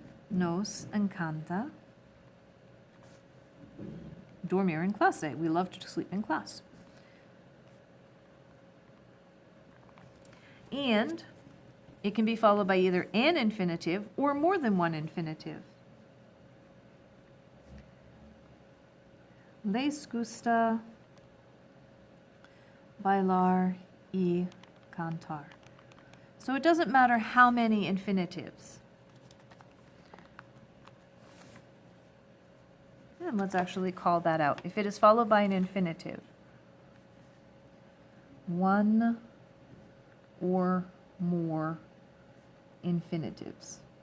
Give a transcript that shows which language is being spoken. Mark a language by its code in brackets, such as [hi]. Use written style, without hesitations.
[es] Nos encanta dormir en clase. [en] We love to sleep in class. And it can be followed by either an infinitive or more than one infinitive. [es] Les gusta bailar y cantar. [en] So it doesn't matter how many infinitives. And let's actually call that out. If it is followed by an infinitive, one or more infinitives.